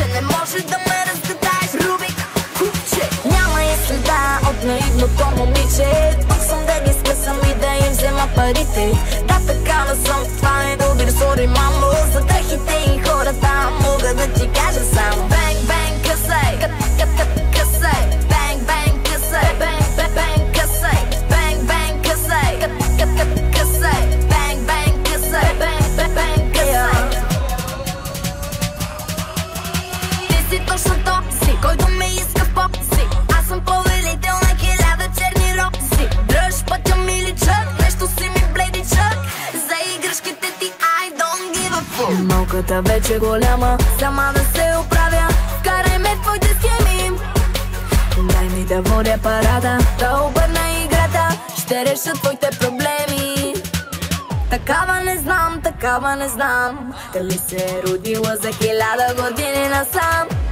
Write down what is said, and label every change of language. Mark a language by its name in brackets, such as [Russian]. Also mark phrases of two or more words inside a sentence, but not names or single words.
[Bulgarian] Не може да ме разгадаеш, Рубик, купче. Няма и следа от наивното момиче. Тук съм да ги скъсам и да им взема парите. Да, такава съм, това е обир, сори, мамо. За дрехите и хората мога да ти кажа само бенг, бенг, късай, късай. Бенг, бенг, късай, бенг, бенг, късай. Бенг, бенг, късай, късай. Бенг, бенг, късай, бенг, бенг, късай. Ти си точно този, който ме иска в попси. Аз съм повелител на 1000 черни рози. Дръж пътя ми личък, нещо си ми бледичък. За играшките ти [English] I don't give a fuck. [Bulgarian] Малката вече голяма, сама да се оправя. Карай ме в твоите схеми. Дай ми да водя парада, да обърна играта. Ще реша твоите проблеми. Такава не знам. Дали се е родила за 1000 години насам.